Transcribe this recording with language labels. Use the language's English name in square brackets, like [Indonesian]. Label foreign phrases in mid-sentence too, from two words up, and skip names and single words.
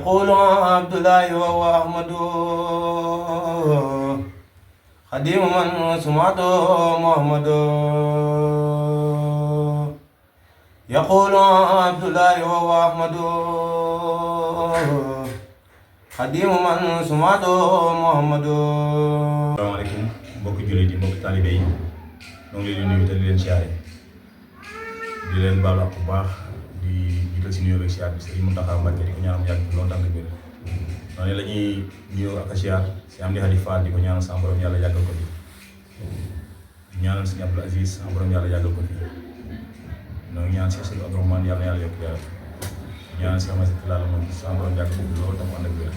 [Arabic] يقول عبد الله وهو أحمد خديم من سمعته محمد يقول عبد الله وهو أحمد خديم من سمعته محمد. [Wolof] Asalaamaaleykum mbokki jullit yi mbokki taalibe yi ñoo ngi leen di nuyu te di leen siyaare di leen baalu ak bu baax di jiital si nuyoo ak siyaar bi Sëriñ Muntaxa Mbàkke di ko ñaanal mu yàgg loolu tànk biir noonu la ñuy nuyoo ak siyaar si Amdi Hadi Fall di ko ñaanal sama borom yàlla yàggal ko fi di ñaanal Sëriñ Abdul Aziz sama borom yàlla yàggal ko fi ñoo ngi ñaan si Sëriñ Abdourahmane yàlla yàlla yokk yaram ñaanal si Amasi Laala moom sama borom yàggal ko fi loolu tam ànd ak wér.